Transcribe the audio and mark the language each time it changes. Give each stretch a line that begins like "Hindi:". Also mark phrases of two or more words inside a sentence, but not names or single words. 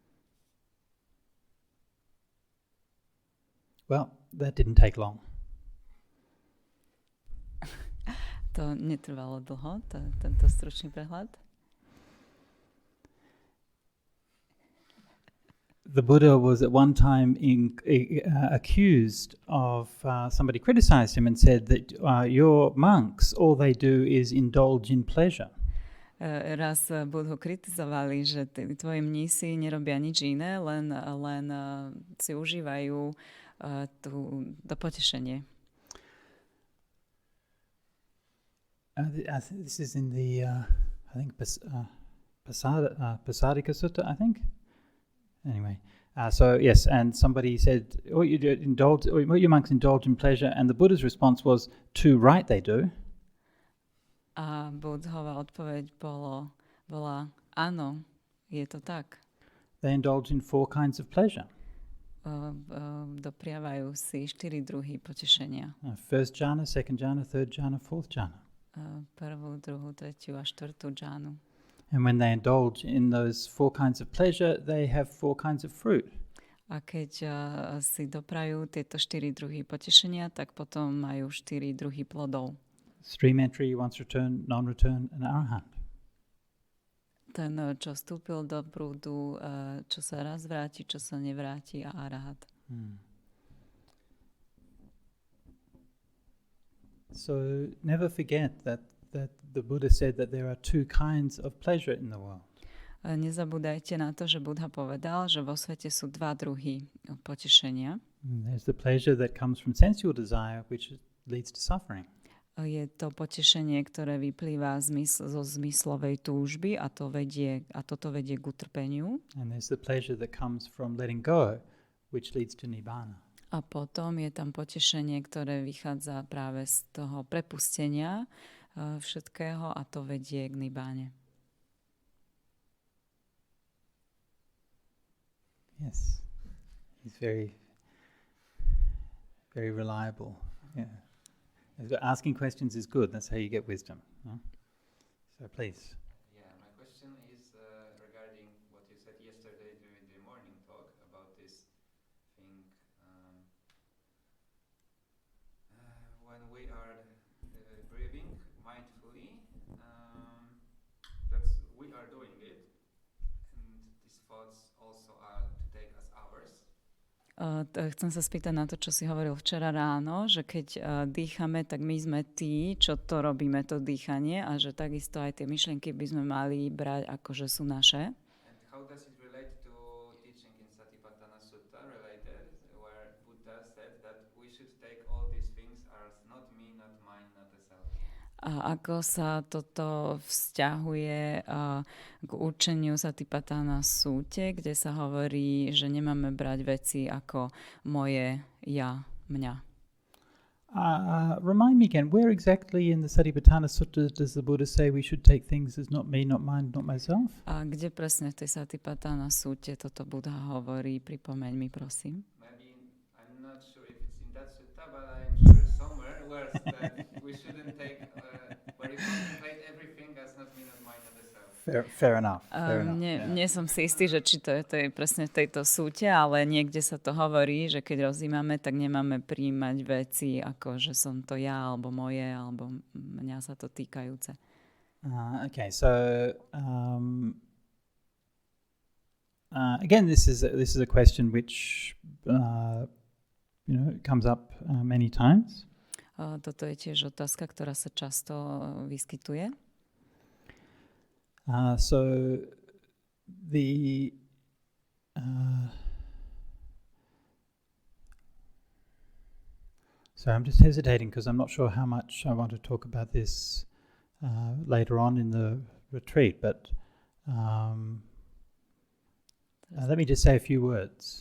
English: Well, that didn't take long.
Slovak: To netrvalo dlho, tento stručný prehľad.
English: The Buddha was at one time accused of somebody criticized him and said that your monks, all they do is indulge in pleasure.
Slovak: Raz Budhu kritizovali, že tvoji mnísi nerobia nič iné, len si užívajú to potešenie.
English: This is in the, I think, Pasadika Sutta, I think. Anyway, so yes, and somebody said, your monks indulge in pleasure, and the Buddha's response was, too right they do.
Slovak: A Buddhova odpoveď bola, áno, je to tak.
English: They indulge in 4 kinds of pleasure.
Slovak: Dopriavajú si 4 druhy potešenia.
English: First jhana, second jhana, third jhana, fourth jhana.
Slovak: Prvú, druhú, tretiu a štvrtú džánu.
English: And when they indulge in those 4 kinds of pleasure, they have 4 kinds of fruit.
Slovak: A keď si doprajú tieto 4 druhy potešenia, tak potom majú 4 druhy plodov.
English: Stream entry, once return, non-return, and arahant.
Slovak: Ten, čo vstúpil do prúdu, čo sa raz vráti, čo sa nevráti, a arahat.
English: So never forget that the Buddha said that there are 2 kinds of pleasure in the world.
Slovak: Nezabúdajte na to, že Buddha povedal, že vo svete sú 2 druhy potešenia.
English: There's the pleasure that comes from sensual desire, which leads to suffering.
Slovak: Je to potešenie, ktoré vyplýva zo zmyslovej túžby a toto vedie k utrpeniu.
English: And there's the pleasure that comes from letting go, which leads to nibbana.
Slovak: A potom je tam potešenie, ktoré vychádza práve z toho prepustenia všetkého, a to vedie k nibbáne.
English: Yes. He's very very reliable. Yeah. Asking questions is good. That's how you get wisdom. Huh? So please. Yeah, my question is regarding what you said yesterday during the morning talk about this thing. When we are breathing mindfully, that's we are doing it, and these thoughts also are to take as ours.
Slovak: Chcem sa spýtať na to, čo si hovoril včera ráno, že keď dýchame, tak my sme tí, čo to robíme, to dýchanie, a že takisto aj tie myšlienky by sme mali brať ako, že sú naše.
English: And how does it relate to teaching in Satipatthana Sutta related, where Buddha said that we should take all these things as not me, not mine, not the self?
Slovak: A ako sa toto vzťahuje k učeniu Satipatthana Súte, kde sa hovorí, že nemáme brať veci ako moje, ja, mňa.
English: Remind me again, where exactly in the Satipatthana Sutta does the Buddha say we should take things as not me, not mine, not myself?
Slovak: A kde presne v tej Satipatthana Súte toto Buddha hovorí? Pripomeň mi, prosím.
English: Maybe I'm not sure if it's in that sutta, but I'm sure somewhere where that we shouldn't take where you contemplate everything as not me, not mine, not the self. Fair enough.
Slovak: Nie som si istý, že či to je presne v tejto súte, ale niekde sa to hovorí, že keď rozímame, tak nemáme prijímať veci ako, že som to ja, alebo moje, alebo mňa sa to týkajúce.
English: Okay, so again, this is a question which comes up many times.
Slovak: Toto je tiež otázka, ktorá sa často vyskytuje.
English: So I'm just hesitating because I'm not sure how much I want to talk about this later on in the retreat, but let me just say a few words.